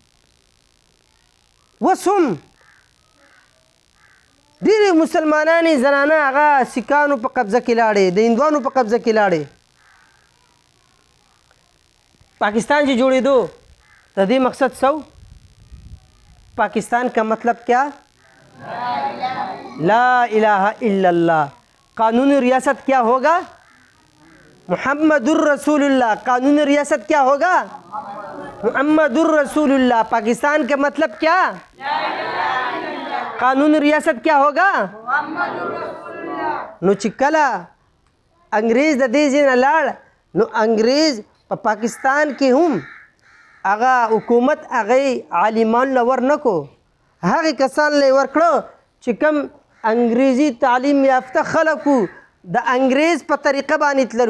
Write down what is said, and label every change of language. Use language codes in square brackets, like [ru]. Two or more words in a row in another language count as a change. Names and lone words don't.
[ps] اوس هم ډېرې مسلمانانې زنانه هغه سیکانو په قبضه کې لاړې، د هندوانو په قبضه کې لاړې. پاکستان چې جوړېدو د دې مقصد څه و؟ [ur] پاکستان کا مطلب کیا؟ [ar] لا الہ الا اللہ. [ur] قانون ریاست کیا ہوگا؟ [ar] محمد الرسول اللہ. [ur] قانون ریاست کیا ہوگا؟ [ar] محمد الرسول اللہ. [ur] پاکستان کا مطلب کیا؟ قانون ریاست کیا ہوگا؟ [ps] نو چې کله انګریز د دې ځای نه لاړ نو انګریز په پاکستان کې هم هغه حکومت هغې عالمان له ورنکو، هغې کسان له یې ورکړه چې کوم انګریزي تعلیم یافته خلک وو، د انګریز په طریقه باندې تللو.